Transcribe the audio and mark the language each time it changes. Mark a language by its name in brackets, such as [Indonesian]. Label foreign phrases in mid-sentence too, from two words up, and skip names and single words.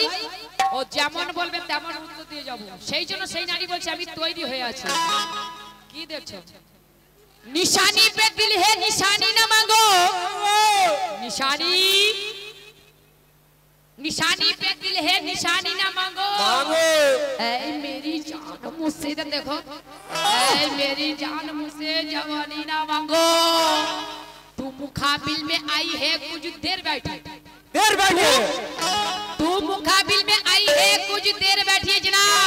[Bangla] ও যেমন বলবে তেমন উত্তর দিয়ে যাব সেই জন্য সেই নারী বলছে আমি তৈরি হয়ে আছি কি দেখছো [Hindi] निशानी पे दिल है निशानी ना मांगो निशानी निशानी पे दिल है निशानी ना मांगो मांगो ऐ मेरी जान मुझसे देखो ऐ मेरी जान मुझसे जवानी ना मांगो तू मुकाबिल में आई है कुछ देर बैठी तू मुकाबिल में आई है कुछ देर बैठी जनाब